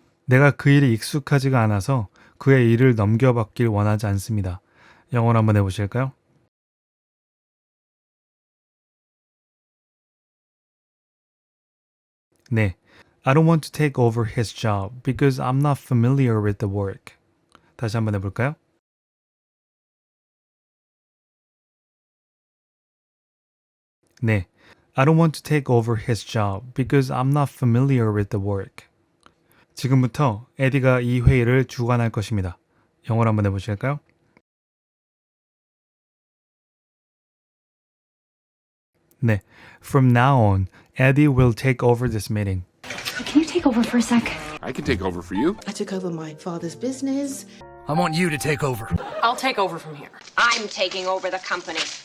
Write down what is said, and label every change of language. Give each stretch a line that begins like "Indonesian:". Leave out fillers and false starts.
Korean: 내가 그 일이 익숙하지가 않아서 그의 일을 넘겨받길 원하지 않습니다. 영어로 한번 해보실까요?
English: 네, I don't want to take over his job because I'm not familiar with the work.
Korean: 다시 한번 해볼까요?
English: 네, I don't want to take over his job because I'm not familiar with the work.
Korean: 지금부터 에디가 이 회의를 주관할 것입니다. 영어로 한번 해보실까요?
English: 네, from now on, Eddie will take over this meeting. Can you take over for a sec? I can take over for you. I took over my father's business. I want you to take over. I'll take over from here. I'm taking over the company.